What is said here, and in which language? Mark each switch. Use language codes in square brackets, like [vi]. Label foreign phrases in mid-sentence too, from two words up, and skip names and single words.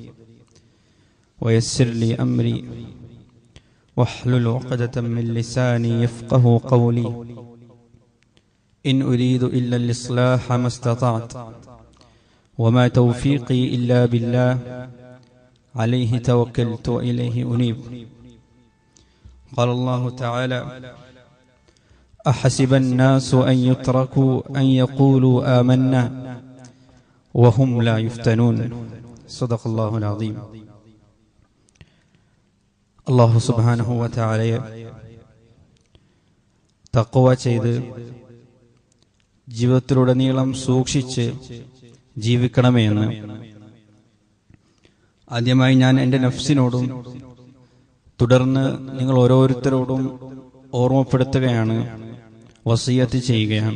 [ar] ويسر لي أمري واحلل عقدة من لساني يفقه قولي إن أريد إلا الإصلاح ما استطعت وما توفيقي إلا بالله عليه توكلت وإليه أنيب قال الله تعالى أحسب الناس أن يتركوا أن يقولوا آمنا وهم لا يفتنون صدق الله العظيم الله سبحانه وتعالى [ml] തഖ്വ ചെയ്ത് ജീവിതത്തിലുടനീളം സൂക്ഷിച്ച് ജീവിക്കണമേ എന്ന് ആദ്യമായി ഞാൻ എൻ്റെ നഫ്സിനോടും തുടർന്ന് നിങ്ങൾ ഓരോരുത്തരോടും ഓർമ്മപ്പെടുത്തുകയാണ്, വസിയത്ത് ചെയ്യുകയാണ്.